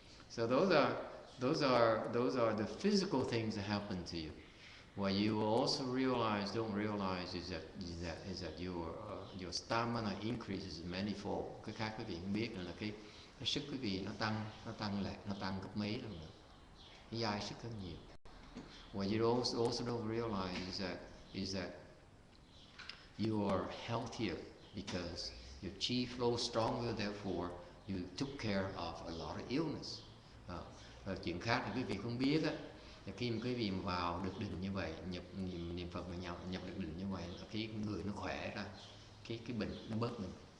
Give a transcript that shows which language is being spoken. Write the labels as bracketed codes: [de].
[en] So those are the physical things that happen to you. What you also don't realize is that your stamina increases manifold. [vi] Cái khác quý vị không biết là cái sức quý vị nó tăng gấp mấy lần nữa. Nó dài sức hơn nhiều. [en] What you also don't realize is that you are healthier because your chi flows stronger, therefore you took care of a lot of illness. [vi] Rồi chuyện khác thì quý vị không biết á, là khi mà quý vị vào được định như vậy, niệm Phật mà nhập được định như vậy, là khi người nó khỏe ra, cái bệnh nó bớt mình.